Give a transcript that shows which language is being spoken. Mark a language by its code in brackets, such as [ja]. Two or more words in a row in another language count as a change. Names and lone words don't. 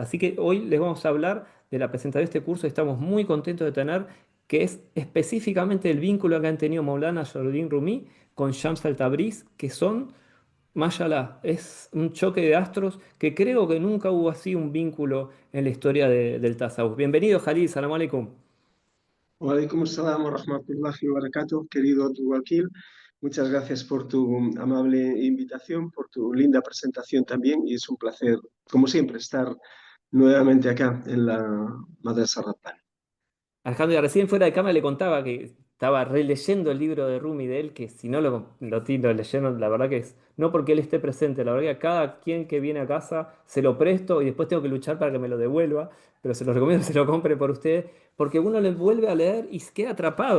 [es] Así que hoy les vamos a hablar de la presentación de este curso. Estamos muy contentos de tener que es específicamente el vínculo que han tenido Maulana Jalaluddin Rumi con Shams al-Tabriz, que son, mashallah, es un choque de astros que creo que nunca hubo así un vínculo en la historia del Tasawuf. Bienvenido, [ar] Jalil, سلام عليكم. وعليكم سلام ورحمة الله وبركاته, [es] querido Abdul Wakil. Muchas gracias por tu amable invitación, por tu linda presentación también, y es un placer, como siempre, estar nuevamente acá en la Madrasa Rabbani. Alejandro, recién fuera de cámara le contaba que estaba releyendo el libro de Rumi de él, que si no lo leyeron, la verdad que es, no porque él esté presente, la verdad que a cada quien que viene a casa se lo presto y después tengo que luchar para que me lo devuelva, pero se lo recomiendo que se lo compre por usted, porque uno le vuelve a leer y se queda atrapado.